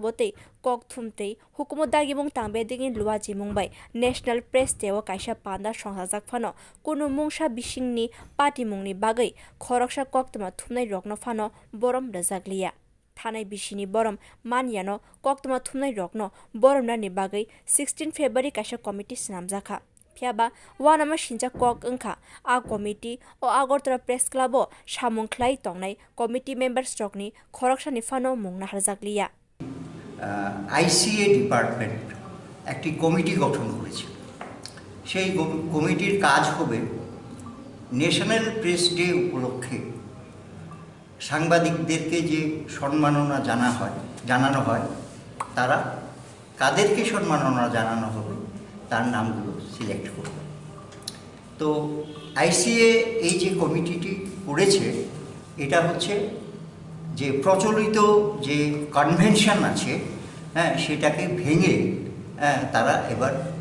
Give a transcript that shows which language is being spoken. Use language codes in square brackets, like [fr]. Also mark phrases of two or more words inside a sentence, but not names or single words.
[trp] ote kok thumtei hukumo dagimung tangbeding lua jimungbai National Press Day o kaisa panda songjak phano kuno mungsa bisingni party mungni bagai khoroksa koktama thumnai rokno phano borom rejakliya Thanai bishini borom maniano koktama thumnai rokno boromna ni bagai 16 February kaisa committee snamjaka Piaba wanama sinja kok engkha a committee o Agartala Press Club o samung khlai tongnai [en] committee members [trp] rokni khoroksani phano mungna harjakliya [bn] ICA ডিপার্টমেন্ট একটি কমিটি গঠন করেছে সেই কমিটির কাজ হবে ন্যাশনাল প্রেস ডে উপলক্ষে সাংবাদিকদেরকে যে সম্মাননা জানানো হয় তারা কাদেরকে সম্মাননা জানানো হবে তার নামগুলো সিলেক্ট করবে তো আইসিএ এই যে কমিটিটি করেছে এটা হচ্ছে যে প্রচলিত যে কনভেনশন আছে সেটাকে ভেঙে তারা এবার